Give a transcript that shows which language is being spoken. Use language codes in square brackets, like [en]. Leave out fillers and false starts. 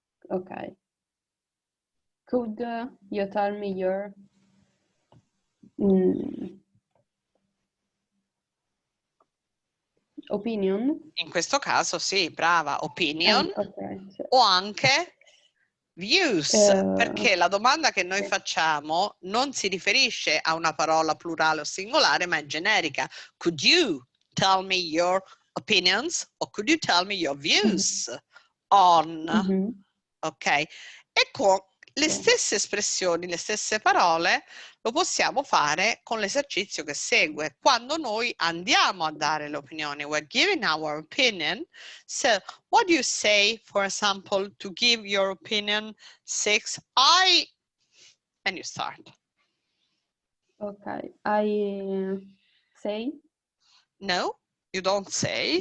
[en] ok, could you tell me your opinion? [it] In questo caso sì, brava, opinion, Ok, sì. o anche views, perché la domanda che noi sì. facciamo non si riferisce a una parola plurale o singolare, ma è generica. [en] Could you tell me your opinions? O could you tell me your views on? Ok? [it] E con le stesse espressioni, le stesse parole, lo possiamo fare con l'esercizio che segue. Quando noi andiamo a dare l'opinione, [en] we're giving our opinion. So, what do you say, for example, to give your opinion? 6, and you start. Ok, I say? No, you don't say.